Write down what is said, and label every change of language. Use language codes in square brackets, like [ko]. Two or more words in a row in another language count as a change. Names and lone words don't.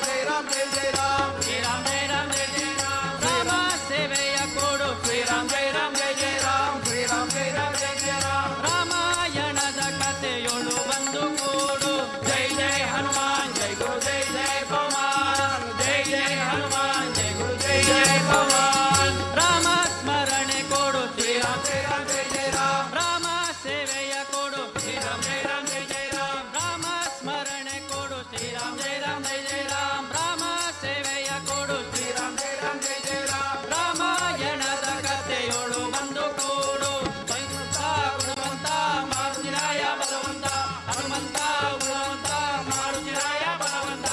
[hi] जय राम जय जय राम [kn] ಶ್ರೀರಾಮ ಜಯ ರಾಮ ಜಯ ಜಯ ರಾಮ ರಾಮ ಸೇವೆಯ ಕೊಡು ಶ್ರೀರಾಮ ಜಯ ರಾಮ ಜಯ ಜಯ ರಾಮ [hi] श्री राम जय राम जय जय राम [kn] ರಾಮಾಯಣದ ಕಥೆಯೊಳು ಬಂದು ಕೂಡು [hi] जै जै हनुमान जै गुरु जै जै पवन जै जै हनुमान जै गुरु जै जै पवन [kn] ರಾಮ ಸ್ಮರಣೆ ಕೊಡು ಶ್ರೀರಾಮ [hi] जय राम जय जय राम [kn] ರಾಮ ಸೇವೆಯ ಕೊಡು ಶ್ರೀರಾಮ ಜಯ ರಾಮ ಜಯ ಜಯ ರಾಮ ರಾಮ ಸ್ಮರಣೆ ಕೊಡು ಶ್ರೀರಾಮ ಜಯ ರಾಮ ಜಯ ಜಯ ರಾಮ ರಾಮ ಸೇವೆಯ ಕೊಡು ಶ್ರೀರಾಮ ಜಯ ರಾಮ ಜಯ ಜಯ ರಾಮ ರಾಮಾಯಣದ ಕಥೆಯೊಳು ಬಂದು ಕೂಡು ಹನುಮಂತ ಗುಣವಂತ ಮಾರುತಿರಾಯ ಬಲವಂತ ಹನುಮಂತ ಗುಣವಂತ ಮಾರುತಿರಾಯ ಬಲವಂತ